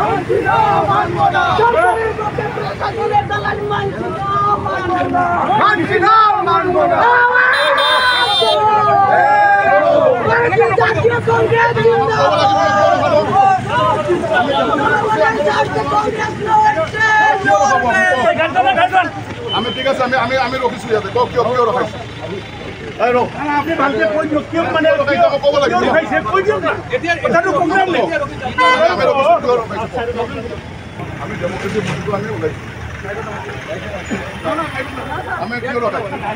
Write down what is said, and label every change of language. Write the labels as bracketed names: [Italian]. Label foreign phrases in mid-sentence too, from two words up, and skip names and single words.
[Bangla] সরকারের পক্ষে প্রশাসনের দলালি মানছি না, মানব না। জাতীয় কংগ্রেস [Assamese] আমি ঠিক আছে আমি রখিছো ইয়াতে কিয় ৰখাইছো আপনি ভালকে কৈ দিয়ক কিয় মানে ক'ব লাগিব এতিয়া এটাটো প্ৰগ্ৰাম নেকি আমি ডেমোক্ৰেসি মুক্ত আমি ওলাইছো আমি কিয় ৰখাইছো